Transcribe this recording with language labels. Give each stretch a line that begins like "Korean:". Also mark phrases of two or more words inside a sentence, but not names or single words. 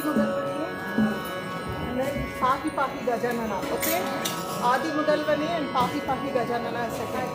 English: முதல்வனே and then ಪಾಕಿ ಗಜಾನನ okay ಆದಿ முதல்வனே and ಪಾಕಿ ಗಜಾನನ second